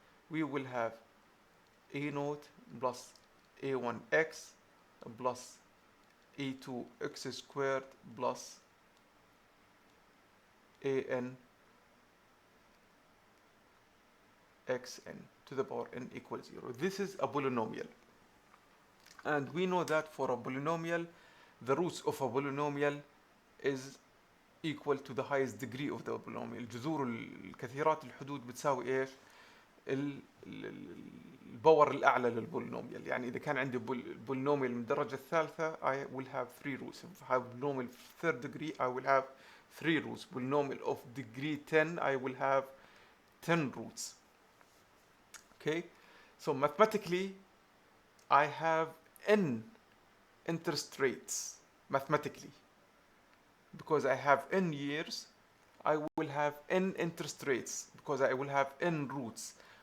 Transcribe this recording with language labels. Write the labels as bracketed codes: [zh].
[en] We will have a naught plus a1x plus a2x squared plus an xn to the power n equals 0. This is a polynomial. And we know that for a polynomial, the roots of a polynomial is equal to the highest degree of the polynomial. [ar] جذور الكثيرات الحدود بتساوي ايش؟ الباور الاعلى للبولينوميال. يعني اذا كان عندي بولينوميال من الدرجه الثالثه [en] I will have 3 roots. If I have polynomial third degree I will have 3 roots. Polynomial of degree 10 I will have 10 roots. Okay, so mathematically I have n interest rates. Mathematically, because I have n years, I will have n interest rates because I will have n roots.